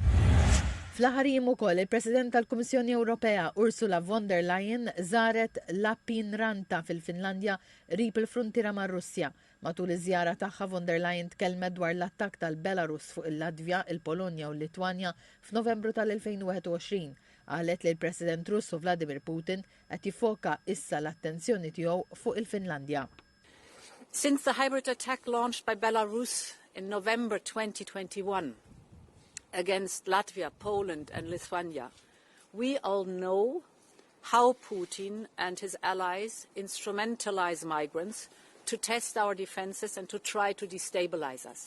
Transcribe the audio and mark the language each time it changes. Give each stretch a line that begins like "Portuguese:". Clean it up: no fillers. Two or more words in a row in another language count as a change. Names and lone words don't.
Maltese: Fl-aħħar jiem ukoll il-President tal-Kummissjoni Ewropea Ursula von der Leyen żaret Lappeenranta fil-Finlandja qrib il-fruntiera mar-Russja. Matul iż-żjara tagħha von der Leyen tkellmet dwar l-attakk tal-Belarus fuq il-Latvja, il-Polonja u l-Litwanja f'Novembru tal-2021. Qalet li l-President Russu Vladimir Putin qed jiffoka issa l-attenzjoni tiegħu fuq il-Finlandja.
English: Since the hybrid attack launched by Belarus in November 2021 against Latvia, Poland and Lithuania, we all know how Putin and his allies instrumentalize migrants to test our defenses and to try to destabilize us.